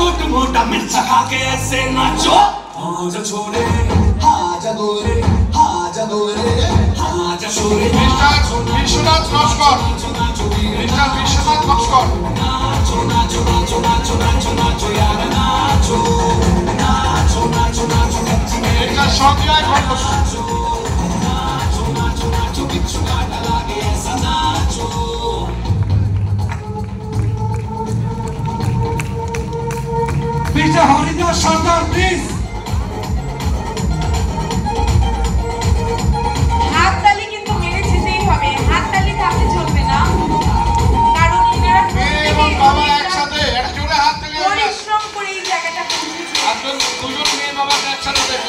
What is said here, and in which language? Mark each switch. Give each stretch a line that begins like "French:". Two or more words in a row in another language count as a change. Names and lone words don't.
Hindi: मोटा मिर्च खा के ऐसे नाचो आजा छोरे आजा गोरे आजा गोरे आजा छोरे
Bangla: বিশ্বনাথ নস্কর মিস্টার বিশ্বনাথ নস্কর
Hindi: नाचो नाचो नाचो नाचो नाचो नाचो यार नाचो नाचो नाचो नाचो
Bangla: মিস্টার সঞ্জয় ঘোষ
Hindi: नाचो नाचो नाचो बिच्छू काटा लागे ऐसा नाचो Mr.
English: Haridas Sardar, please.
Bangla: হাততালি কিন্তু মেরে যেতেই হবে, হাততালি থাকলে চলবে না, কারণ এনারা এবং বাবা একসাথে একটা জোরে হাত তালি পরিশ্রম করে এই জায়গাটা পৌঁছেছে। আপনার দুজন মেয়ে বাবাকে একসাথে দেখলাম